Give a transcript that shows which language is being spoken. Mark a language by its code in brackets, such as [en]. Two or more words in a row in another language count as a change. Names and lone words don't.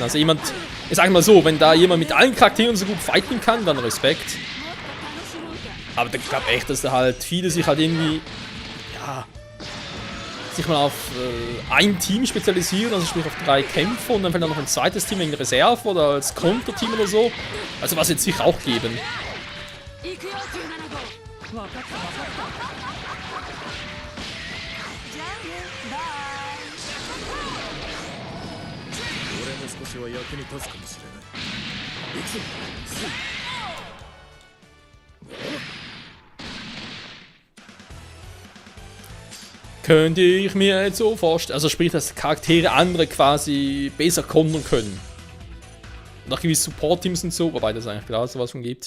[de] Also jemand, ich sag mal so, wenn da jemand mit allen Charakteren so gut fighten kann, dann Respekt. Aber ich glaube echt, dass da halt viele sich halt irgendwie, ja, sich mal auf ein Team spezialisieren, also sprich auf 3 Kämpfer und dann vielleicht noch ein zweites Team in Reserve oder als Konterteam oder so. Also was jetzt sicher auch geben. [ja] 少しは役に立つかもしれない。行くぞ。 [de] Könnte ich mir jetzt so vorstellen. Also sprich, dass Charaktere andere quasi besser kontern können. Und auch gewisse Support-Teams und so, wobei das eigentlich klar sowas von gibt.